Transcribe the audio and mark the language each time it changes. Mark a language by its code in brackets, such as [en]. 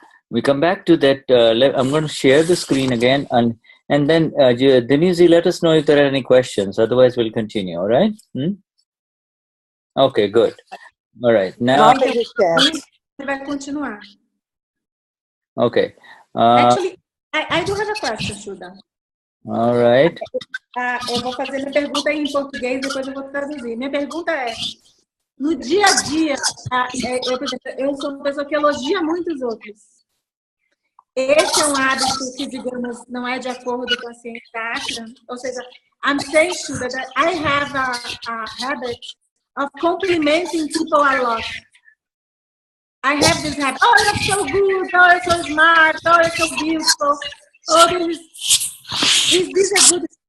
[en] We come back to that. I'm going to share the screen again, and then Denise, let us know if there are any questions. Otherwise, we'll continue. All right? Okay, good. All right. Now. [pt] Vai continuar. [en] Okay. Actually, I do have a question, Shuddha. All right. [pt] Eu vou fazer minha pergunta em português, depois eu vou traduzir. Minha pergunta é: no dia a dia, eu sou uma pessoa que elogia muitos outros. Esse é um hábito que, digamos, não é de acordo com a ciência da Akram. Ou seja, [en] I'm saying that I have a habit of complimenting people a lot. I have this habit. Oh, you're so good. Oh, you're so smart. Oh, you're so beautiful. Oh, is this a good?